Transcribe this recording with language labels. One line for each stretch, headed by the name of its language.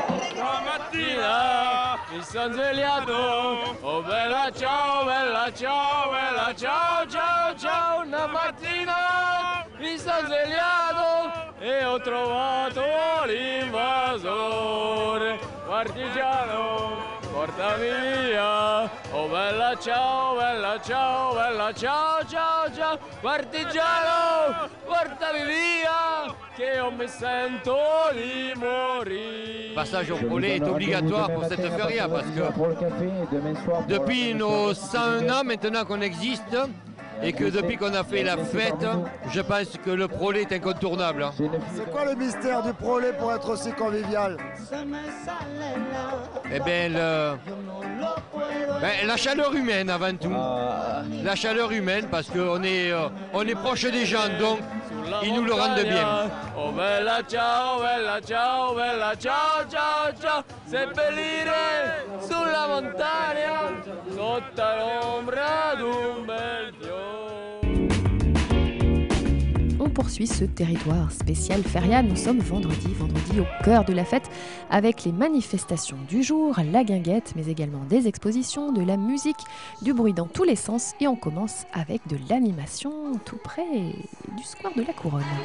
Italian: Stamattina mi sono svegliato, oh bella ciao, bella ciao, bella ciao, ciao, ciao, una mattina mi sono svegliato e ho trovato l'invasore, partigiano, portami via, oh bella ciao, bella ciao, bella ciao, ciao, ciao, partigiano, portami via, che io mi sento di morire.
French: Le passage au prolet est obligatoire pour cette feria parce que depuis nos 101 ans maintenant qu'on existe et que depuis qu'on a fait la fête, je pense que le prolet est incontournable. C'est quoi le mystère du prolet pour être aussi convivial? Eh bien, la chaleur humaine avant tout. La chaleur humaine parce qu'on est proche des gens, donc ils nous le rendent bien.
Italian: Oh bella ciao, bella ciao, bella ciao, ciao, ciao, seppellire sulla montagna sotto l'ombra d'un bel fiore.
French: On poursuit ce territoire spécial feria. Nous sommes vendredi au cœur de la fête avec les manifestations du jour, la guinguette, mais également des expositions, de la musique, du bruit dans tous les sens. Et on commence avec de l'animation tout près du square de la Couronne.